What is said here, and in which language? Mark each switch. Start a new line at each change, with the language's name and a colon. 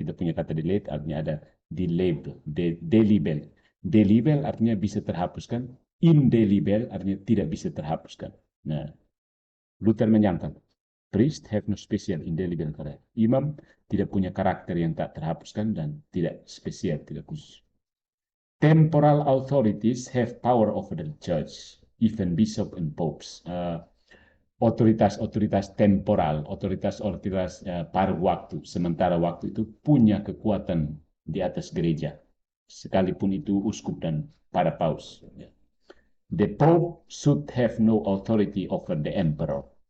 Indonesian: Kita punya kata delete artinya ada delabel. Delibel. Delibel artinya bisa terhapuskan. Indelible artinya tidak bisa terhapuskan. Nah, Luther menyangkal.
English: Priest have no special indelible character.
Indonesian: Imam tidak punya karakter yang tak terhapuskan dan tidak spesial, tidak khusus.
English: Temporal authorities have power over the church, even bishop and popes.
Indonesian: Otoritas-otoritas temporal, otoritas-otoritas paruh waktu, sementara waktu itu punya kekuatan di atas gereja, sekalipun itu uskup dan para paus.
English: The Pope should have no authority over the emperor.